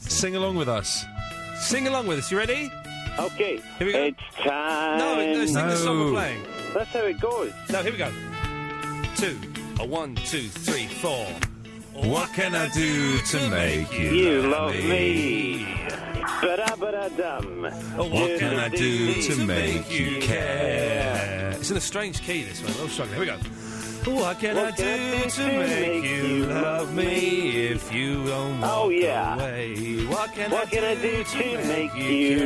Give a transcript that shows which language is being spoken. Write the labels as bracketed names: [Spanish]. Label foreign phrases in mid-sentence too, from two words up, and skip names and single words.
[English] Sing along with us. Sing along with us. You ready? Okay. Here we go. It's time. No, sing the song we're playing. That's how it goes. No, here we go. 1, 2, 3, 4. What can I do to make you love me? Ba-da-ba-da-dum. What can I do to make you care? It's in a strange key, this one. I'm struggling. Here we go. What can I do to make you love me if you don't walk away? What can I do to make you